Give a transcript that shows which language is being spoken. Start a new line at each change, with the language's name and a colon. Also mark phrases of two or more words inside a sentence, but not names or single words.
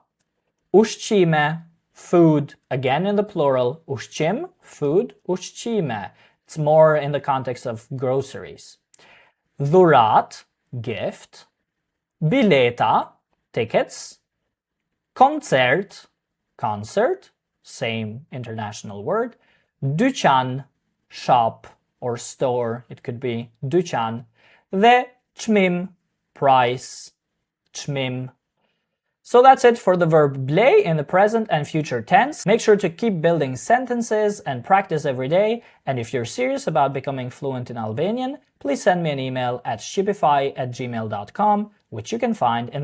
Albanian: Ushqime,
English: food, again in the plural, ushqim, food, ushqime. It's more in the context of groceries. Dhurat, gift. Bileta, tickets. Koncert, concert, same international word. Dyqan, shop or store, it could be dyqan.
Albanian: Dhe çmim,
English: price, çmim. So that's it for the verb blej in the present and future tense. Make sure to keep building sentences and practice every day. And if you're serious about becoming fluent in Albanian, please send me an email at shqipify@gmail.com, which you can find in the description below.